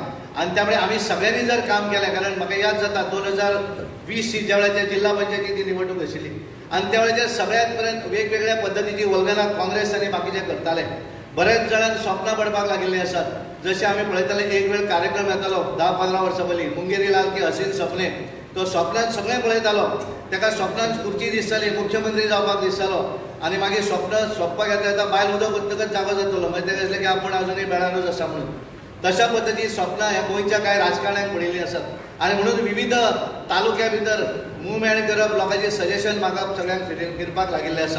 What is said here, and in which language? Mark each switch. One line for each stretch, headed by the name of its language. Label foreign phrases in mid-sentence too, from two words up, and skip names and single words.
Konkani: आनी त्यामुळे आमी सगळ्यांनी जर काम केलें, कारण म्हाका याद जाता 2020 ज्या वेळाचेर जिल्हा पंचायतीची निवडणूक आशिल्ली आनी त्या वेळाचेर सगळ्यात पर्यंत वेगवेगळ्या पद्दतीची वल्गनां काँग्रेस आनी बाकीचे करताले. बरेच जाणांक स्वप्नां पडपाक लागिल्लीं आसात. जशें आमी पळयताले एक वेळ कार्यक्रम येतालो 10-15 वर्सां पयलीं, मुंगेरी लाल की हसीन सपने, तो स्वप्नांत सगळें पळयतालो. ताका स्वप्नांत खुर्ची दिसताली, मुख्यमंत्री जावपाक दिसतालो. आनी मागीर स्वप्नाक येता येता बायल उदक वतकच जागो जातलो, मागीर ताका दिसलें की आपूण अजुनूय बेडारूच आसा म्हणून. तशा पद्दतीन स्वप्नां ह्या गोंयच्या कांय राजकारण्यांक पडिल्लीं आसात. आनी म्हणून विविध तालुक्या भितर मुवमेंट करप, लोकांचें सजेशन मागप सगळ्यांक फिरपाक लागिल्लें आसा.